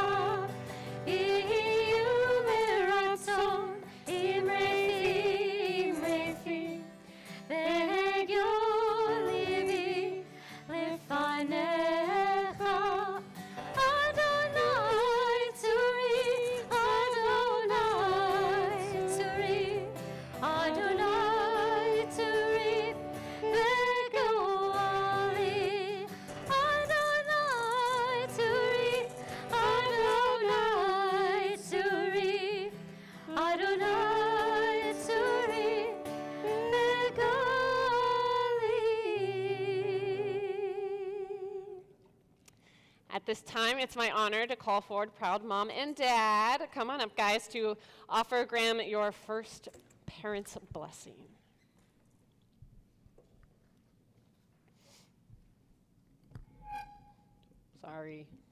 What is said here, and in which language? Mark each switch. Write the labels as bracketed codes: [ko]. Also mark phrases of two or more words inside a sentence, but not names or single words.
[he] יהיו לרצון אמרי פי והגיון לבי לפניך. אדני צורי, אדני צורי, אדני צורי, וגואלי. אדני צורי, אדני צורי, אדני צורי, וגואלי. [en] At this time, it's my honor to call forward proud mom and dad. Come on up, guys, to offer Graham your first parent's blessing. Sorry.